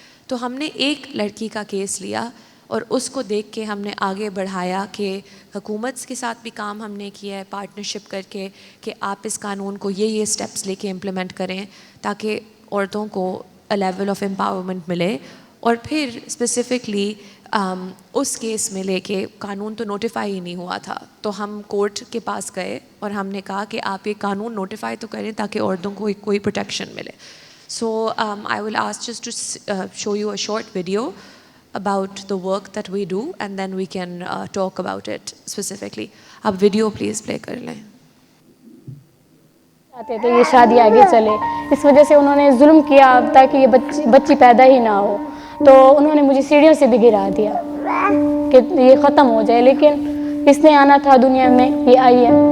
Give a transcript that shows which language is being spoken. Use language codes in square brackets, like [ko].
[ur] تو ہم نے ایک لڑکی کا کیس لیا اور اس کو دیکھ کے ہم نے آگے بڑھایا کہ حکومت کے ساتھ بھی کام ہم نے کیا ہے پارٹنرشپ کر کے کہ آپ اس قانون کو یہ اسٹیپس لے کے امپلیمنٹ کریں تاکہ عورتوں کو [en] level of empowerment [ur] ملے. اور پھر اسپیسیفکلی اس کیس میں لے کے قانون تو نوٹیفائی ہی نہیں ہوا تھا، تو ہم کورٹ کے پاس گئے اور ہم نے کہا کہ آپ یہ قانون نوٹیفائی تو کریں تاکہ عورتوں کو کوئی پروٹیکشن ملے. [en] So I will ask just to show you a short video about the work that we do and then we can talk about it specifically. [ur] آپ ویڈیو پلیز پلے کر لیں. چاہتے تھے یہ شادی آگے چلے، اس وجہ سے انہوں نے ظلم کیا تاکہ یہ بچی پیدا ہی نہ ہو. تو انہوں نے مجھے سیڑھیوں سے بھی گرا دیا کہ یہ ختم ہو جائے، لیکن اس نے آنا تھا دنیا میں، یہ آئی ہے.